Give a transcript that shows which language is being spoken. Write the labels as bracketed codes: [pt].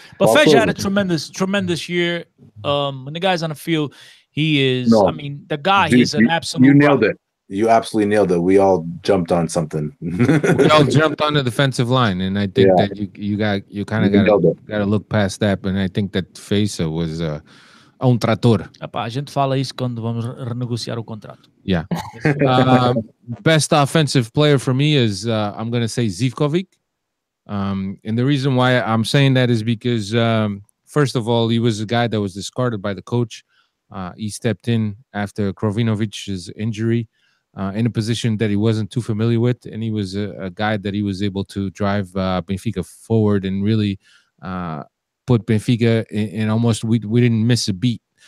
[en] But Feja had a tremendous year. When the guy's on the field, he is. I mean, the guy is an absolute. You nailed it. You absolutely nailed it. We all jumped on something. We all jumped on the defensive line, and I think that you kind of got to look past that. And I think that Feza was [pt] um trator. A gente fala isso quando vamos renegociar o contrato. [en] Yeah. Best offensive player for me is I'm going to say Zivkovic. And the reason why I'm saying that is because first of all, he was a guy that was discarded by the coach. He stepped in after Krovinovic's injury. In a position that he wasn't too familiar with, and he was a guy that he was able to drive Benfica forward and really put Benfica in almost we didn't miss a beat.